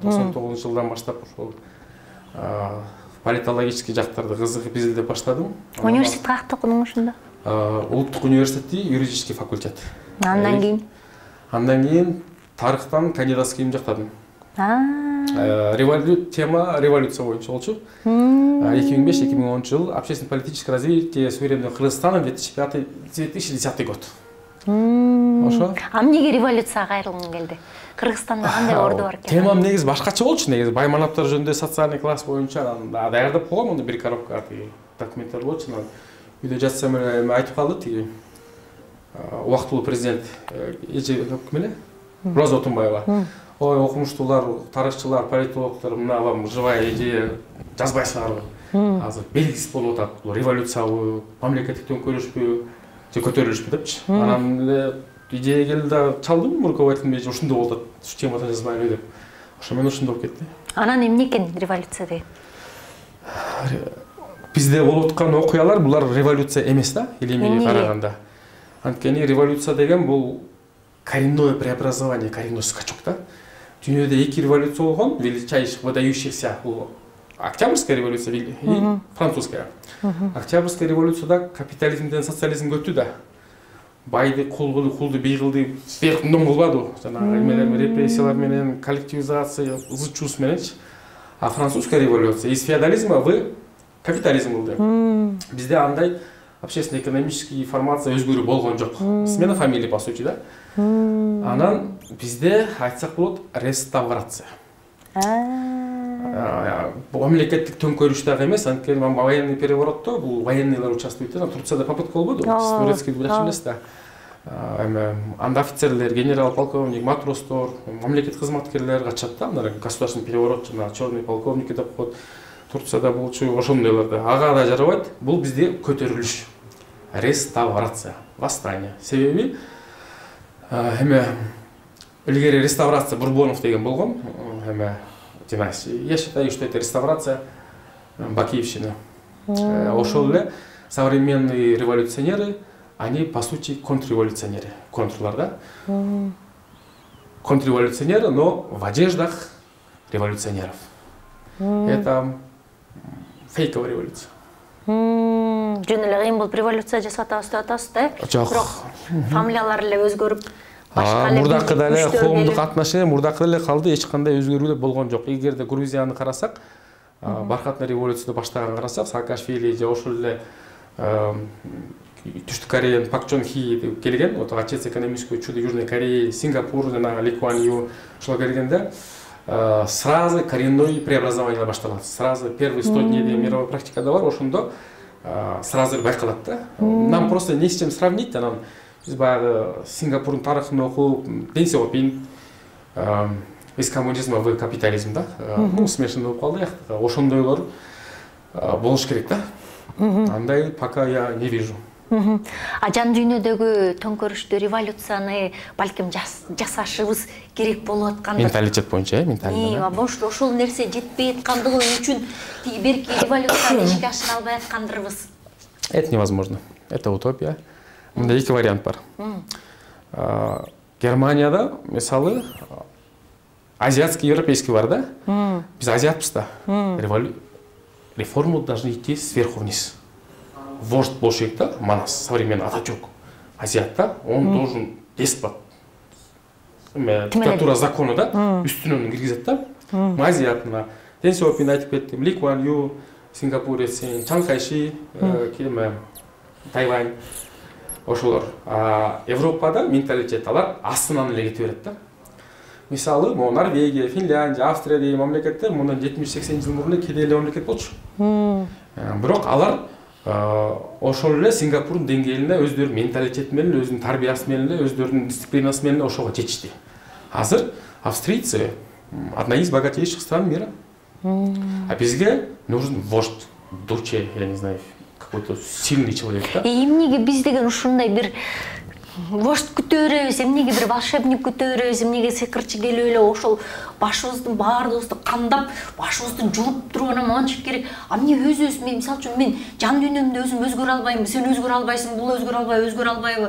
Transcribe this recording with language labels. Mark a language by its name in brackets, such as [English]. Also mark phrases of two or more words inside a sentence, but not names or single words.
[Kyrgyz] 99-жылдан баштап ошол политологический жактарды кызыгып изилдеп баштадым. Университет каякта окудуң ошондо? Улуттук университетти, юридический факультет. Андан кийин? Андан кийин тарыхтан кандидатскийим жактадым. Тема революция боюнча болчу. [Russian] 2005-2010 жыл общественно-политическое развитие суверенного Кыргызстана 2005-2010 год. [Kyrgyz] Ошо. Эмнеге революцияга кайрылгың келди? Кыргызстанда кандай орду бар экен? Темам негизи башкача болчу, негизи байманаптар жөнүндө [Russian] социальный класс [Kyrgyz] боюнча даярдап койгом, мындай бир коробка документтер болчу. Үйдө жатсам эле айтып калды тиги убактылуу президент ким эле? Роза Отунбаева. Ой, окумуштуулар, тарыхчылар, политологдор мына [Russian] вам живая идея [Kyrgyz] жазбайсыңарбы? Азыр белгисиз болуп атат. Бул революциябы, мамлекеттик төңкөрүшпү, же көтөрүлүшпү депчи. Анан эле идея келди да чалдым руководителиме, ушундай болуп атат. Ушу темадан жазбайлы деп. Ошо менен ушундай болуп кетти. Анан эмне экен революция деген? Бизде болуп аткан окуялар булар революция эмес да, илимине караганда. Анткени революция деген бул [Russian] коренное преобразование, коренной скачок [Kyrgyz] да. Дүйнөдө эки революция болгон, [Russian] величайших, выдающихся, бул Октябрьская революция и французская. [Kyrgyz] Октябрьская революцияда капитализмден социализмге өттү да. Байды кул кылды, кулду бий кылды, сверхдом кылбады. Жанагы эмелер, репрессиялар менен, коллективизация, ызчуус мененчи. [Russian] А французская революция из феодализма в капитализм кылды. [Kyrgyz] Бизде андай [Russian] общественно-экономический формация [Kyrgyz] өзгөрүү болгон жок. [Russian] Смена фамилии по сути да. [Kyrgyz] Анан бизде айтсак болот реставрация. Мамлекеттик төңкөрүш дагы эмес, анткени военный переворотто бул военныйлар участвует. Турцияда попытка болбоду, турецкий жакшы эмес да. Анда офицерлер, генерал, полковник, матростор, мамлекет кызматкерлер качат да, [Russian] государственный переворот, [Kyrgyz] жана [Russian] черный полковник [Kyrgyz] деп коет. Турцияда болчу ошондойлорду. Ага да жарабайт. Бул бизде көтөрүлүш. [Russian] Реставрация, восстание. [Kyrgyz] Себеби илгери [Russian] реставрация Бурбонов [Kyrgyz] деген болгон. [Russian] Я считаю, что это реставрация Бакиевщины. [Kyrgyz] Ошол эле [Russian] современные революционеры, они по сути контрреволюционеры. [Kyrgyz] Контрлар, да? [Russian] Контрреволюционеры, но в одеждах революционеров. Это фейковая революция. [Kyrgyz] Жөн эле кыйын болуп революция жасап атабыз да? Жок. Фамилиялар эле өзгөрүп, башка эле мурдакы деле коомдук отношение мурдакы деле калды, эч кандай өзгөрүүлөр болгон жок. Эгерде Грузияны карасак, бархатный революцияны баштаган карасак, Саакашвили же ошол эле Түштүк Кореянын Пак Чон Хи келген, [Russian] вот отец экономического чуда Южной Кореи, [Kyrgyz] Сингапур жана Ли Куан Ю ошол келгенде [Russian] сразу коренное преобразование [Kyrgyz] башталат. [Russian] Сразу первые 100 дней мировой [Kyrgyz] практикада бар, ошондо сразу байкалат да. [Russian] Нам просто не с чем сравнить, [Kyrgyz] анан биз баягы Сингапурдун тарыхын окуп, Дэн Сяопин [Russian] из коммунизма в капитализм [Kyrgyz] да. Смешанный болуп калды ягта. Ошондойлор болуш керек да. [Russian] Андай пока я не вижу. [Kyrgyz] А жан дүйнөдөгү төңкөрүштү, революцияны балким жасашыбыз керек болуп аткан. Менталитет боюнча, менталитет. Ошол нерсе жетпей аткандыгы үчүн тиги берки революцияны ишке ашыра албай аткандырбыз. [Russian] Это невозможно. Это утопия. [Kyrgyz] Мында эки вариант бар. Германияда, мисалы, [Russian] азиатский, европейский [Kyrgyz] бар да? Биз азиатпыз да. [Russian] Реформы должны идти сверху вниз. [Kyrgyz] Вождь болуш керек да, Манас, современный Ататюрк, азиат да, [Russian] он должен деспот. Диктатура закона [Kyrgyz] да, үстүнөн киргизет да. Азиат мына Дэн Сяопин айтып кеттим, Ли Куан Ю, Сингапурец, Чан Кайши, Тайвань, ошолор. Европада менталитет алар астынан эле кете берет да. Мисалы, Норвегия, Финляндия, Австрия деген мамлекеттер мындан 70-80 жыл мурун кедей эле мамлекет болчу. Бирок алар ошол эле Сингапурдун деңгээлине өздөрүнүн менталитети менен, өзүнүн тарбиясы менен, өздөрүнүн дисциплинасы менен ошого жетишти. [Russian] Азыр австрийцы одна из богатейших стран мира. А бизге нужен вождь, дуче, я не знаю, какой-то сильный человек, да? [Kyrgyz] Эмнеге биз деген ушундай бир вождь күтө беребиз, эмнеге бир волшебник күтө беребиз, эмнеге сыйкырчы келип эле ошол башыбыздын баардыгыбызды кандап, башыбызды жууп туруп анан мончип керек. А эмне өзүбүз, мен мисалы үчүн мен жан дүйнөмдү өзүм өзгөрө албайм, сен өзгөрө албайсың, бул өзгөрө албайбы?